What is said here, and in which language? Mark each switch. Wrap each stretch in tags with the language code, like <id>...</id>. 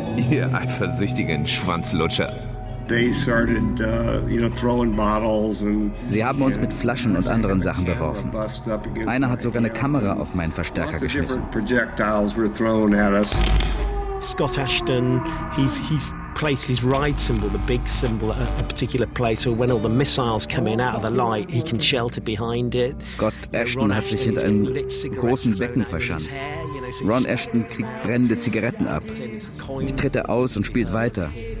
<de>Ihr eifersüchtigen Schwanzlutscher.</de> <en>They started, you know, throwing bottles and.</en> <de>Sie haben uns mit Flaschen und anderen Sachen beworfen. Einer hat sogar eine Kamera auf meinen Verstärker geschmissen.</de> <en>Projectiles were thrown at us. Scott Ashton, he's placed his ride symbol, the big symbol, at a particular place. So when all the missiles come in out of the light, he can shelter behind it.</en> <de>Scott Ashton hat sich hinter einem großen Becken verschanzt. Ron Ashton kriegt brennende Zigaretten ab. Die tritt er aus und spielt weiter.</de>